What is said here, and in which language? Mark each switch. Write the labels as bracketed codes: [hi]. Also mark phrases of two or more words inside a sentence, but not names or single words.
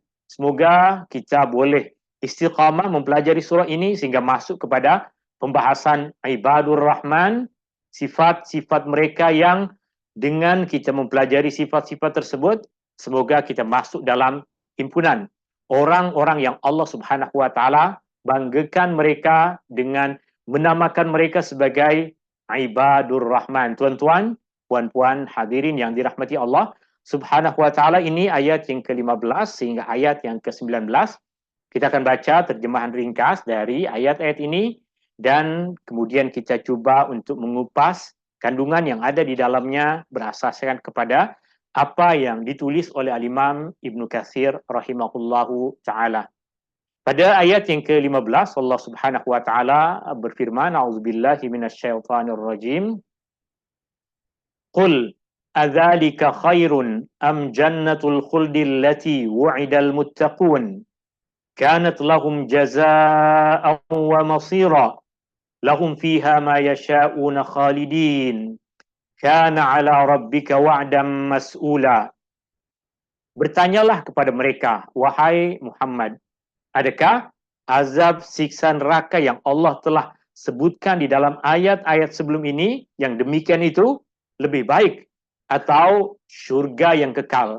[ms] Semoga kita boleh istiqamah mempelajari surah ini sehingga masuk kepada pembahasan [ar] عباد الرحمن, [ms] sifat-sifat mereka yang dengan kita mempelajari sifat-sifat tersebut, semoga kita masuk dalam himpunan orang-orang yang Allah [ar] سبحانه وتعالى [ms] banggakan mereka dengan menamakan mereka sebagai [ar] عباد الرحمن. [ms] Tuan-tuan, puan-puan hadirin yang dirahmati Allah [ar] سبحانه وتعالى, [ms] ini ayat yang ke-15 sehingga ayat yang ke-19. Kita akan baca terjemahan ringkas dari ayat-ayat ini dan kemudian kita cuba untuk mengupas kandungan yang ada di dalamnya berasaskan kepada apa yang ditulis oleh Al-Imam Ibnu Katsir [ar] رحمه الله تعالى. [ms] Pada ayat yang ke-15 Allah [ar] سبحانه وتعالى [ms] berfirman, [ar] أعوذ بالله من الشيطان الرجيم. قل أذلك خير أم جنة الخلد التي وعد المتقون كانت لهم جزاء ومصيرا لهم فيها ما يشاءون خالدين كان على ربك وعدا مسئولا. [ms] Bertanyalah kepada mereka, wahai Muhammad, adakah azab siksa neraka yang Allah telah sebutkan di dalam ayat-ayat sebelum ini yang demikian itu lebih baik atau syurga yang kekal?